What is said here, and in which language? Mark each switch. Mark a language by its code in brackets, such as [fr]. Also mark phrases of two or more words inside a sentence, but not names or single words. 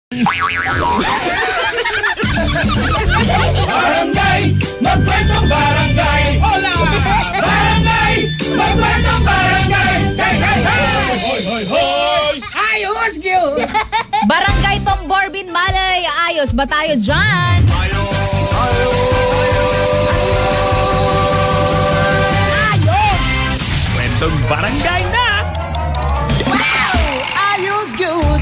[tl] Barangay, magkwentong barangay. [es] Hola! [tl] Barangay, magkwentong barangay. Hey, hey, hey! Hoy, hoy, hoy! Ayos, Gil! Barangay Tomborbin Malay, ayos ba tayo dyan? Ayos! Kwentong barangay na! Ayos, good!